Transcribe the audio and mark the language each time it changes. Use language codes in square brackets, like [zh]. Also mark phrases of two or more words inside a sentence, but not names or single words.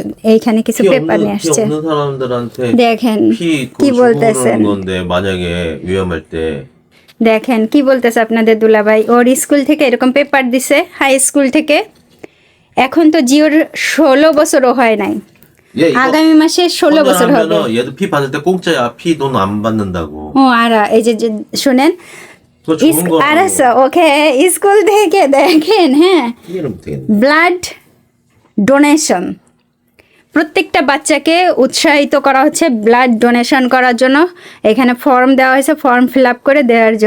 [bn] এইখানে কিছু পেপার নিয়ে আসছে, দেখেন কি বলতেছেন। দেখেন কি বলতেছে আপনাদের দুলাভাই। ওর স্কুল থেকে এরকম পেপার দিছে, [en] high school [bn] থেকে। এখন তো জিওর 16 বছরও হয় নাই, আগামী মাসে 16 বছর হবে। [ko] 얘도 피 받을 때 공짜야. 피 돈 안 받는다고. [bn] আর এই যে শুনেন, ওকে স্কুল থেকে দেখেন, হ্যাঁ, [en] blood donation, [bn] প্রত্যেকটা বাচ্চাকে উৎসাহিত করা হচ্ছে [en] blood donation [bn] করার জন্য। এখানে ফর্ম দেওয়া হয়েছে, [en] form fill up [bn] করে দেওয়ার জন্য।